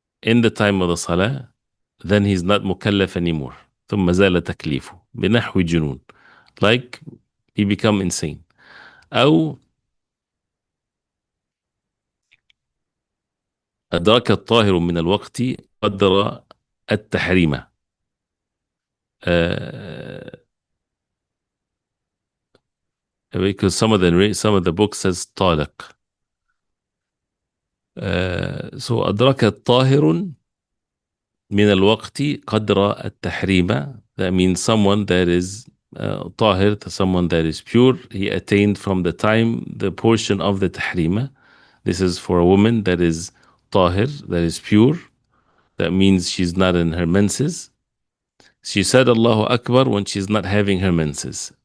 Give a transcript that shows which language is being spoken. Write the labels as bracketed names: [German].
[English] in the time of the salah, then he's not mukallaf anymore. [Arabic] ثم زال تكليفه بنحو جنون, [English] like he become insane. [Arabic] أو أدرك الطاهر من الوقت قدر التحريم. [English] Uh, because some of the books says طالق. [Arabic] So أدرك الطاهر من الوقت قدر التحريم. [English] That means someone that is طاهر, someone that is pure, he attained from the time the portion of the tahrima. This is for a woman that is طاهر, that is pure. That means she's not in her menses. She said Allahu Akbar when she's not having her menses.